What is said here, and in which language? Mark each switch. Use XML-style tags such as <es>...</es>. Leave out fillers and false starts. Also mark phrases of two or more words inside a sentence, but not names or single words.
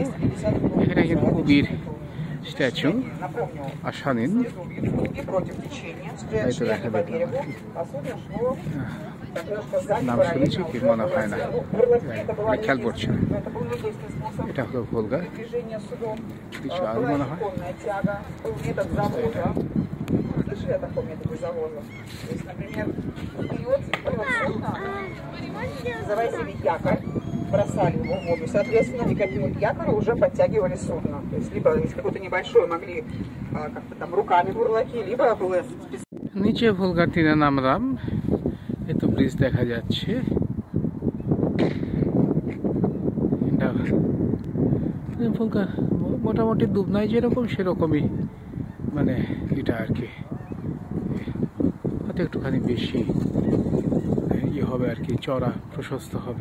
<bn>এখানে একজন কবির স্ট্যাচু আসানিন, তাই তো দেখা দেখলাম, নাম শুনেছি কি মনে হয় না, খেয়াল পড়ছে না। এটা হলো ভোলগা, কিছু আরো মনে হয়</bn> <ru>бросали его в воду. Соответственно, никаким якоря уже подтягивали судно. То есть либо из какой-то небольшой могли как-то там руками бурлаки, либо было...</ru> <bn>নিচে ভোলগার তীরে নামলাম, এত ব্রিজ দেখা যাচ্ছে। ভোলগা মোটামুটি দুবনাই যেরকম সেরকমই, মানে এটা আর কি, হয়তো একটুখানি বেশি ইয়ে হবে আর কি, চড়া প্রশস্ত হবে।</bn>